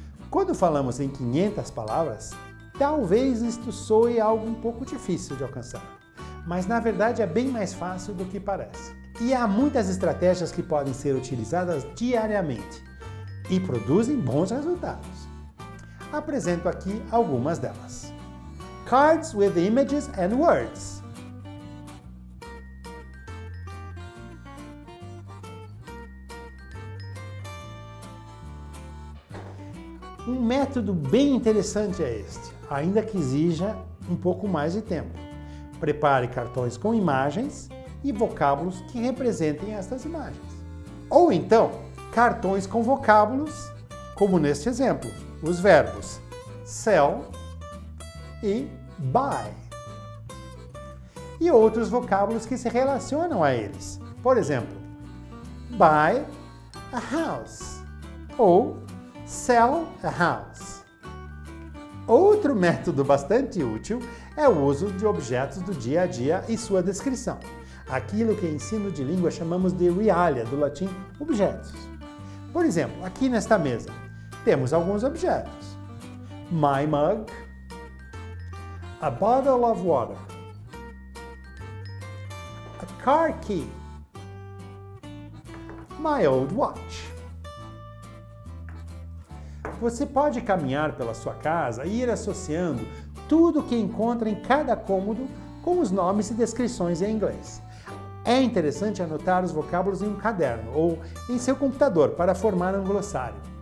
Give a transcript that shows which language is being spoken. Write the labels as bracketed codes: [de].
[pt] Quando falamos em 500 palavras, talvez isto soe algo um pouco difícil de alcançar, mas na verdade é bem mais fácil do que parece. E há muitas estratégias que podem ser utilizadas diariamente e produzem bons resultados. Apresento aqui algumas delas. [en] Cards with images and words. [pt] Um método bem interessante é este, ainda que exija um pouco mais de tempo. Prepare cartões com imagens e vocábulos que representem estas imagens. Ou então, cartões com vocábulos, como neste exemplo, os verbos sell e buy. E outros vocábulos que se relacionam a eles. Por exemplo, [en] buy a house [pt] ou [en] sell a house. [pt] Outro método bastante útil é o uso de objetos do dia a dia e sua descrição. Aquilo que em ensino de língua chamamos de realia, do latim objetos. Por exemplo, aqui nesta mesa temos alguns objetos. [en] My mug, a bottle of water, a car key, my old watch. [pt] Você pode caminhar pela sua casa e ir associando tudo o que encontra em cada cômodo com os nomes e descrições em inglês. É interessante anotar os vocábulos em um caderno ou em seu computador para formar um glossário.